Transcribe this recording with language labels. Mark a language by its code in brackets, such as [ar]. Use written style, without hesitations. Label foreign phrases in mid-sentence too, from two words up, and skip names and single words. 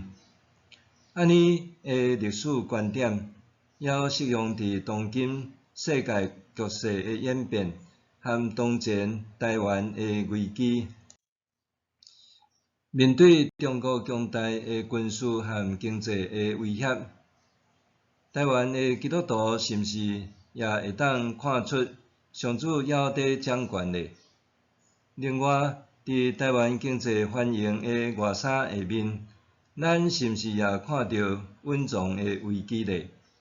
[nan] 安尼的历史观点，也适用伫当今世界局势的演变，和当前台湾的危机。面对中国强大的军事和经济的威胁，台湾的基督徒是毋是也会当看出上主还伫掌权咧？另外，伫台湾经济繁荣的外衫下面，咱是毋是也看到稳状的危机咧？